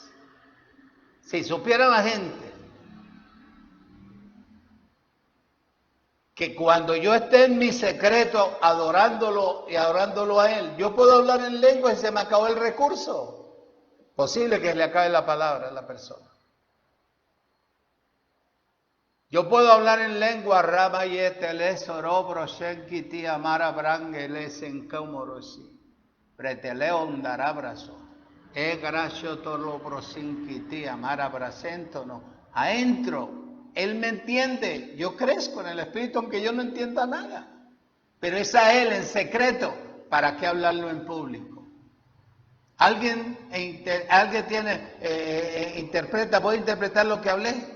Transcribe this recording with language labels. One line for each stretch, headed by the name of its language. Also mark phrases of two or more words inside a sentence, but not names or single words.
Spanish: Si supiera la gente que cuando yo esté en mi secreto adorándolo y adorándolo a Él, yo puedo hablar en lenguas y se me acabó el recurso. Posible que le acabe la palabra a la persona. Yo puedo hablar en lengua, rabayete, les orobro, shenkiti, amara, brangeles, encamorosi. Preteleon darabrazo, gracio tolo prosinquiti, amara bracentono. Adentro, Él me entiende, yo crezco en el Espíritu aunque yo no entienda nada. Pero es a Él en secreto, ¿para qué hablarlo en público? ¿Alguien puede interpretar lo que hablé?